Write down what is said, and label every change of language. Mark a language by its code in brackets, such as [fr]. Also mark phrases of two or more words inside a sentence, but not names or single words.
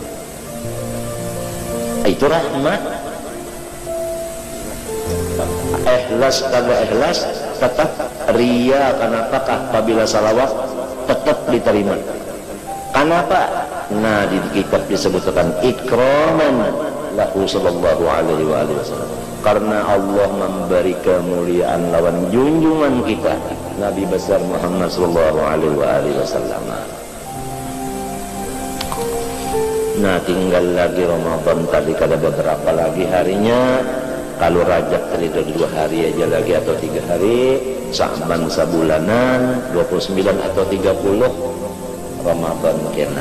[bjn] Itu rahmat. Ikhlas kagak ikhlas tetap ria. Kenapakah apabila salawat tetap diterima? Kenapa? Nah di kitab disebutkan [ar] ikraman lahu sallallahu alaihi wasallam, [bjn] karena Allah memberi kemuliaan lawan junjungan kita Nabi besar Muhammad [ar] sallallahu alaihi wasallam. [bjn] Nah tinggal lagi Ramadan tadi, kada beberapa lagi harinya. Kalau Rajab tadi 2 hari aja lagi atau 3 hari, Sya'ban sabulanan 29 atau 30 Ramadan kena.